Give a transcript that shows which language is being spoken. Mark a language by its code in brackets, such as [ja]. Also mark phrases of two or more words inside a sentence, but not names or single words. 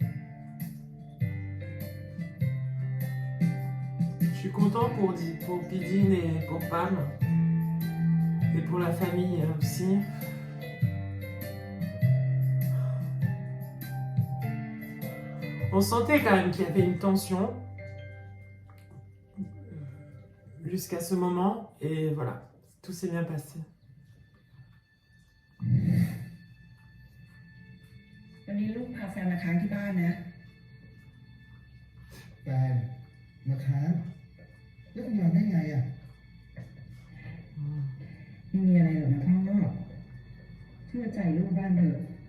[fr] Je suis content pour Pidine et pour Pam, et pour la famille aussi. On sentait quand même qu'il y avait une tension jusqu'à ce moment, et voilà, tout s'est bien passé. [th] วันนี้ลูกพาแฟนมาค้างที่บ้านนะ แฟนมาค้างแล้วคุณยอมได้ไงอ่ะ ไม่มีอะไรหรอกนะพ่อเชื่อใจลูกบ้านเถอะ